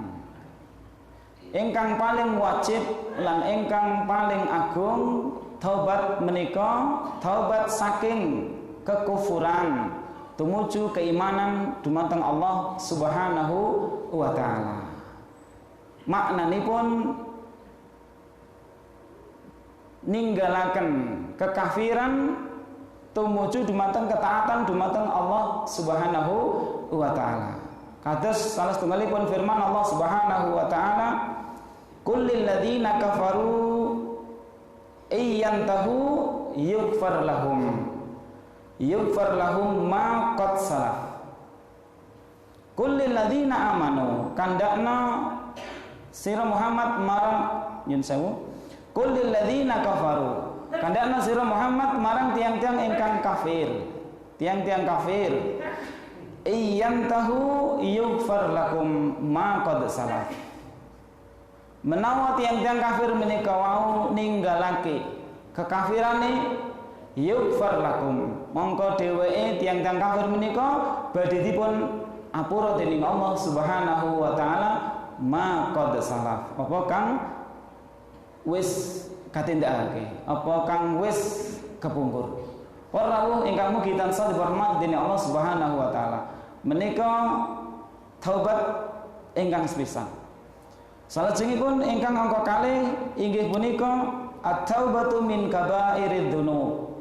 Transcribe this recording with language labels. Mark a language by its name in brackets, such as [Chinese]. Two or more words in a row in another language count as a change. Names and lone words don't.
[Javanese] Ingkang paling wajib lan ingkang paling agung taubat menika taubat saking kekufuran tumuju keimanan dumateng Allah [Arabic] سبحانه وتعالى. [Javanese] Maknanipun ninggalaken kekafiran tumuju dumateng ketaatan dumateng Allah [Arabic] سبحانه وتعالى. [Javanese] Kados salah setunggalipun firman Allah [Arabic] سبحانه وتعالى, "قل للذين كفروا إن ينتهوا يغفر لهم ما قد سلف." قل للذين آمنوا [Javanese] kandakna sira Muhammad marang nyun sewu. [Arabic] قل للذين كفروا [Javanese] kandakna sira Muhammad marang tiang-tiang ingkang kafir. Tiang-tiang kafir [Arabic] إن ينتهوا يغفر لكم ما قد سلف. [Javanese] Menawa tiang-tiang kafir menika wau ninggalake kekafirane [Arabic] يغفر لكم, [Javanese] mongko dheweke tiang-tiang kafir menika badhe dipun apura dening Allah [Arabic] سبحانه وتعالى ما قد سلف. [Javanese] Apa kang wis katindakake, apa kang wis kepungkur. Para rawuh ingkang mugi tansah dihormati dening Allah [Arabic] سبحانه وتعالى. [Javanese] Menika taubat ingkang sepisan. Salajengipun ingkang angka kalih inggih punika [Arabic] التوبة من كبائر الذنوب.